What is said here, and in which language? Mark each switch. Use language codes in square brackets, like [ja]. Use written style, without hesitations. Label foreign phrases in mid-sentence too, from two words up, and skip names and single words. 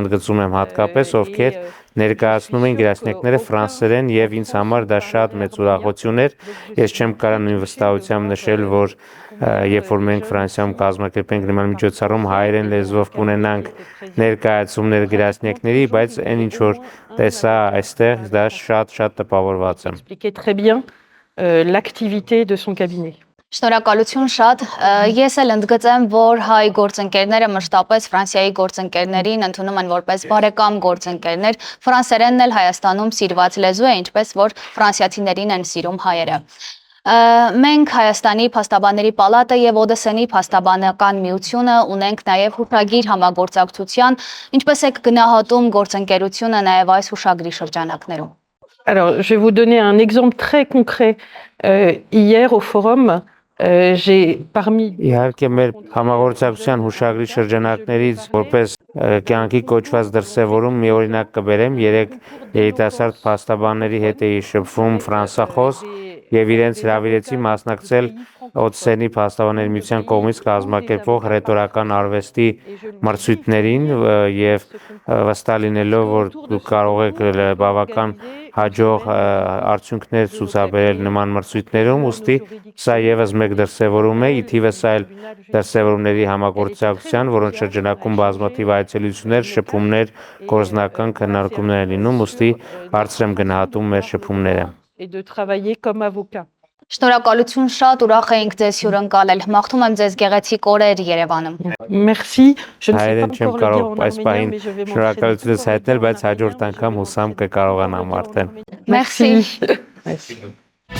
[hy] ընդգծում եմ հատկապես, ովքեր ներկայացնում են գրասենյակները ֆրանսերեն եւ ինձ համար դա շատ մեծ ուրախություն էր։ Ես չեմ կարող նույն վստահությամբ նշել, որ երբ որ մենք Ֆրանսիայում կազմակերպենք նման միջոցառում հայերեն լեզվով կունենանք ներկայացումներ գրասենյակների, բայց այն ինչ որ տեսա այստեղ, դա շատ տպավորված եմ։ [fr] expliquait très bien l'activité de son cabinet. [hy] Շնորհակալություն շատ։ Ես էլ ընդգծեմ, որ հայ գործընկերները մշտապես Ֆրանսիայի գործընկերներին ընդունում են որպես բարեկամ գործընկերներ։ Ֆրանսերենն էլ Հայաստանում սիրված լեզու է, ինչպես որ ֆրանսիացիներին են սիրում հայերը։ Մենք Հայաստանի Փաստաբանների պալատը եւ Օդեսենի Փաստաբանական միությունը ունենք նաեւ հուշագիր համագործակցության, ինչպես եք գնահատում գործընկերությունը նաեւ այս հուշագրի շրջանակներում։ [fr] Alors, je vais vous donner un exemple très concret. Hier au forum, j'ai parmi [hy] Իհարկե մեր համագործակցության հուշագրի շրջանակներից որպես կյանքի կոչված դրսևորում մի օրինակ կբերեմ 3 երիտասարդ փաստաբանների հետ էի շփվում ֆրանսախոս եւ իրենց հրավիրեցի մասնակցել Օդեսենի Փաստաբանների միության կողմից կազմակերպվող ռետորական արվեստի մրցույթներին եւ վստահ լինելով որ դուք կարող եք բավական հաջող արդյունքներ ցուցաբերել նման մրցույթներում, ուստի սա եւս մեկ դրսևորում է, ի թիվս այլ դրսևորումների համագործակցության, որոնց շրջանակում բազմաթիվ այցելություններ, շփումներ, գործնական քննարկումներ են լինում, ուստի բարձր եմ գնահատում մեր շփումները։ [fr] et de travailler comme avocat. [hy] Շնորհակալություն շատ, ուրախ ենք ձեզ հյուրընկալել։ Մաղթում եմ ձեզ գեղեցիկ օրեր Երևանում։ [fr] Merci. Je ne sais [hy] Հայերեն [fr] pas [hy] չեմ [fr] encore le dire [hy] կարող [fr] en [hy] այս [fr] arménien, [hy] պահին [fr] mais je vais [hy] շնորհակալությունս հայտնել, բայց հաջորդ անգամ հուսամ կկարողանամ արդեն։ [fr] Merci։ Merci.